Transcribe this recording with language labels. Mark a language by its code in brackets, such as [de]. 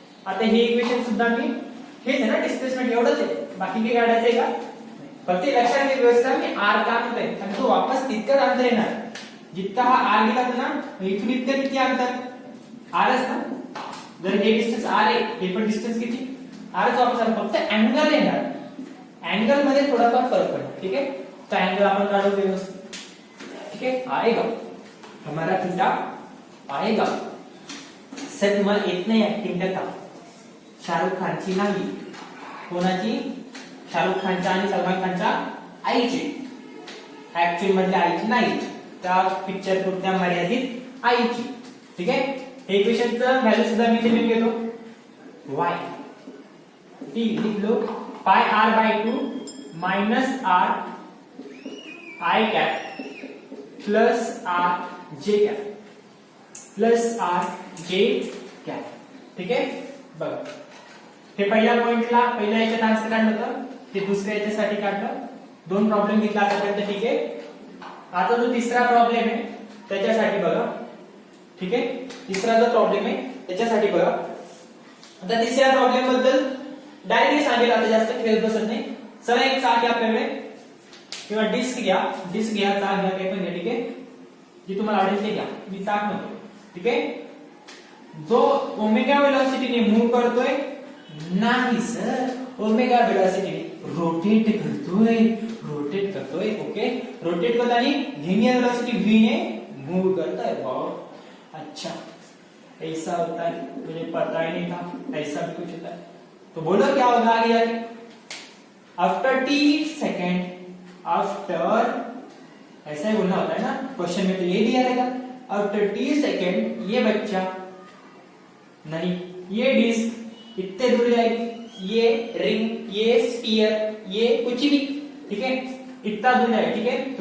[mr] आता हे इक्वेशन सुद्धा मी हेच आहे ना डिस्प्लेसमेंट एवढंच आहे बाकी काही काढायचंय का फक्त लक्षात घे व्यवस्था मी r का म्हणतोय आणि तो वापस तितकंच अंतर येणार जितका हा r गेला ना इथून इतकं किती अंतर rच ना जर हे डिस्टन्स r आहे हे पण डिस्टन्स किती rच वापस आला फक्त अँगल येणार एंगल मध्ये थोडाफार [hi] फर्क पड़ेगा ठीक है. [mr] तो एंगल अपन काढू व्यवस्थित [hi] ठीक है आएगा हमारा थीटा आएगा. [mr] सर तुम्हाला येत नाही ऍक्टिंग का शाहरुख खानची नाही कोणाची शाहरुख खानच्या आणि सलमान खानच्या आईची ऍक्च्युअल मधल्या आईची नाही त्या पिक्चर पुरत्या मर्यादित आईची ठीक आहे. हे इक्वेशनचं व्हॅल्यू सुद्धा मी इथे लिहून घेतो y ठीक [hi] लिख लो [mr] pie r by 2 minus r I cap plus r j cap plus r j cap ठीक आहे. बघा हे पहिल्या पॉइंटला पहिल्या याच्यात आन्सर काढलं होतं ते दुसऱ्या याच्यासाठी काढलं दोन प्रॉब्लेम घेतला आतापर्यंत ठीक आहे. आता जो तिसरा प्रॉब्लेम आहे त्याच्यासाठी बघा ठीक आहे. तिसरा जो प्रॉब्लेम आहे त्याच्यासाठी बघा आता तिसऱ्या प्रॉब्लेम बद्दल डायरेक्टली सांगेल आता जास्त खेळत बसत नाही. चला एक चाक घ्या आपल्याकडे किंवा डिस्क घ्या चाक घ्या काही पण घ्या ठीक आहे जी तुम्हाला आवडेल ते घ्या मी चाक म्हणतो ठीक आहे. जो ओमेगा वेलोसिटीने मूव्ह करतोय नाही सर ओमेगा वेलोसिटीने रोटेट करतोय ओके. रोटेट करताना [hi] लिनियर वेलोसिटी v ने मूव करता है बहुत अच्छा ऐसा होता है मुझे पता ही नहीं था ऐसा भी कुछ होता है. तो बोलो क्या होगा आगे जाके आफ्टर t सेकेंड आफ्टर ऐसा ही बोलना होता है ना क्वेश्चन में तो ये दिया रहेगा आफ्टर t सेकेंड ये बच्चा नहीं ये डिस्क इतने दूर जाएगी ये रिंग ये स्फीयर ये कुछ भी ठीक है इतना दूर जाएगा ठीक है.